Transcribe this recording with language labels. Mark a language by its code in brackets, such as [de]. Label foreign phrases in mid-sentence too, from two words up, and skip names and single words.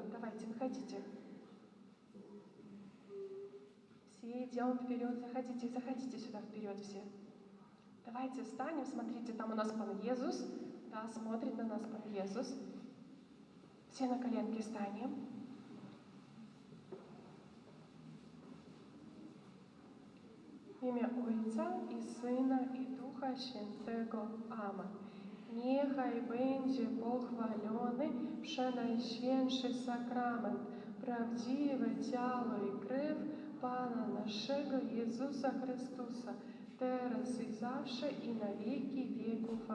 [ru] Давайте, выходите. Все идем вперед, заходите сюда вперед все. Давайте встанем, смотрите, там у нас Пан Иисус. Да, смотрит на нас Пан Иисус. Все на коленки станем. [pl] W imię Ojca i Syna i Ducha Świętego. Amen. Niechaj będzie pochwalony przenajświętszy sakrament, prawdziwe ciało i krew Pana naszego Jezusa Chrystusa, teraz i zawsze i na wieki wieków.